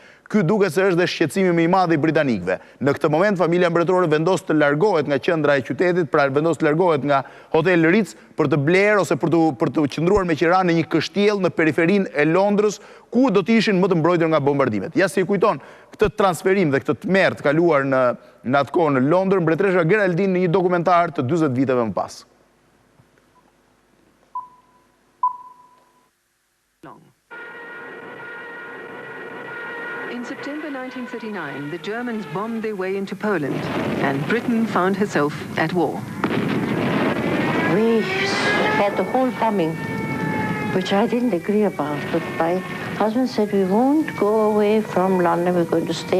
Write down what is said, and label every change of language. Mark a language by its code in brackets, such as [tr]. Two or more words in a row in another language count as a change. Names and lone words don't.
[sq] Ky duket se është dhe shqetësimi më i madh i britanikëve. Në këtë moment familja mbretërore vendos të largohet nga qendra e qytetit, pra vendos të largohet nga Hotel Ritz për të blerë ose për të qëndruar me qira në një kështjell në periferinë e Londrës, ku do të ishin më të mbrojtur nga bombardimet. Ja si kujton këtë transferim dhe këtë tmerr të kaluar në atë kohë në Londër, mbretresha Geraldine në një dokumentar të 40 viteve më pas. [en] In September 1939, the Germans bombed their way into Poland, and Britain found herself at war. We had the whole bombing, which I didn't agree about, but my husband said, we won't go away from London, we're going to stay.